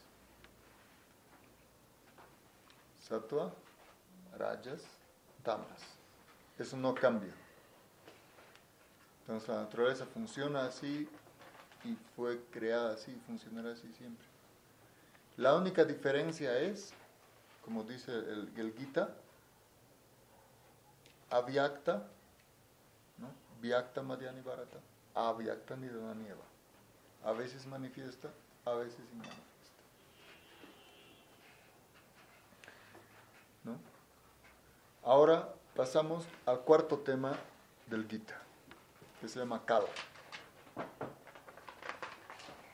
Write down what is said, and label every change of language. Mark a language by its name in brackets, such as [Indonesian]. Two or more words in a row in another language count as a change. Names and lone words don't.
[Spanish] Sattva, Rajas, Tamas. Eso no cambia. Entonces la naturaleza funciona así y fue creada así, funcionará así siempre. La única diferencia es, como dice el Gita, avyakta, ¿no? [Sanskrit] व्यक्त मध्यानि भारत, अव्यक्त निधनान्येव. [Spanish] A veces manifiesta, a veces inmanifiesta. ¿No? Ahora pasamos al cuarto tema del Gita, que se llama Kala. ¿Cala?